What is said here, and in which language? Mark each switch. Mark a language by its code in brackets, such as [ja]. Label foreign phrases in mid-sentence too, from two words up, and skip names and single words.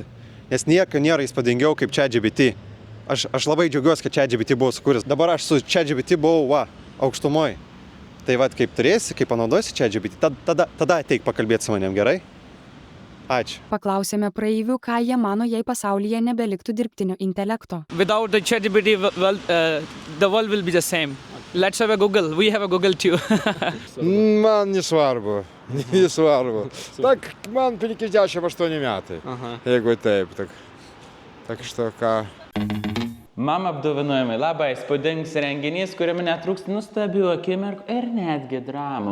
[lt] Nes nieko nėra įspūdingiau kaip ChatGPT. Aš labai džiaugiuosi, kad ChatGPT buvo sukūręs. Dabar aš su ChatGPT buvau, aukštumoj. Tai va, kaip turėsi, kaip panaudosi ChatGPT, tada ateik pakalbėti su manim, gerai? Ačiū. Paklausėme praeivių, ką jie mano, jei pasaulyje nebeliktų dirbtinio intelekto. [en] Without the ChatGPT, the world will be the same. Let's have a Google. We have a Google too. [lt] Man nesvarbu. Tak, man 58 metai. Jeigu taip, [ru] так что [lt] ką. Mama apdovanojimai labai įspūdingas renginys, kuriame netrūksta nuostabių akimirkų ir netgi dramų.